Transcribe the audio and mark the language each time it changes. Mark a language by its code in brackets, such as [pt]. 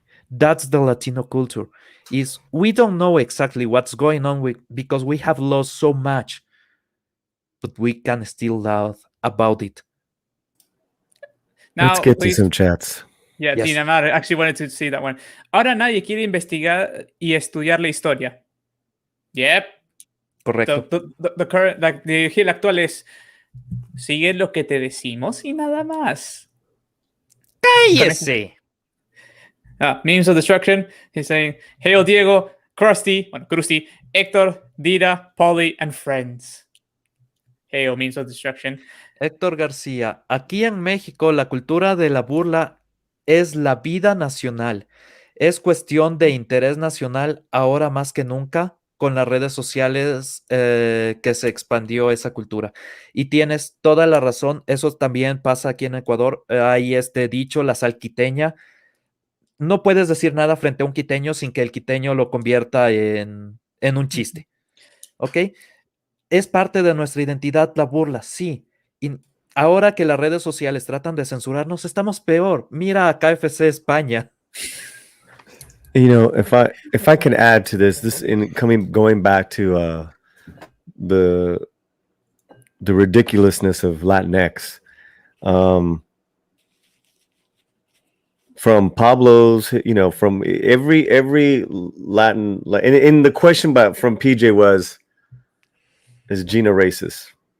[en] That's the Latino culture. Is we don't know exactly what's going on because we have lost so much, but we can still laugh about it. Now, let's get to some chats. Yeah, Yes. Tina, I actually wanted to see that one. [es] Ahora nadie quiere investigar y estudiar la historia. [en] Yep. [es] Correcto. [en] The current, like, the [es] gil actual es sigue lo que te decimos y nada más. ¡Cállese! [en] Memes of destruction. He's saying, hail Diego, Krusty, Hector, Dita, Polly, and friends. Hail memes of destruction. [es] Héctor García, aquí en México la cultura de la burla es la vida nacional. Es cuestión de interés nacional ahora más que nunca con las redes sociales que se expandió esa cultura. Y tienes toda la razón, eso también pasa aquí en Ecuador. Hay este dicho, la salquiteña. No puedes decir nada frente a un quiteño sin que el quiteño lo convierta en un chiste. ¿Ok? Es parte de nuestra identidad la burla, sí. Y ahora que las redes sociales tratan de censurarnos, estamos peor. Mira a KFC España. [en] You know, if I can add to this going back to the ridiculousness of Latinx, from Pablo's, you know, from every Latin, in the question from PJ was, is Gina racist?